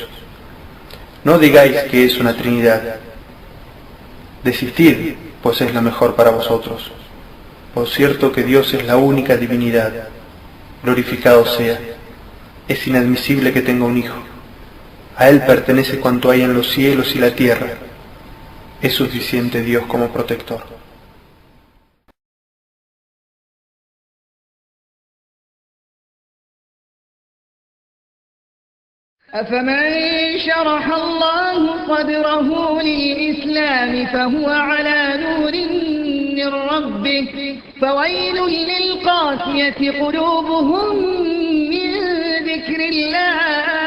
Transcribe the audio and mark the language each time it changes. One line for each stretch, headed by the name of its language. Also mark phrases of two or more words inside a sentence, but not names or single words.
Spanish: No digáis que es una Trinidad. Desistid, pues es lo mejor para vosotros. Por cierto que Dios es la única divinidad. Glorificado sea. Es inadmisible que tenga un hijo. A Él pertenece cuanto hay en los cielos y la tierra. Es suficiente Dios como protector.
Arabic: أفمن شرح الله صدره للإسلام فهو على نور من ربه فويل للقاسية قلوبهم من ذكر الله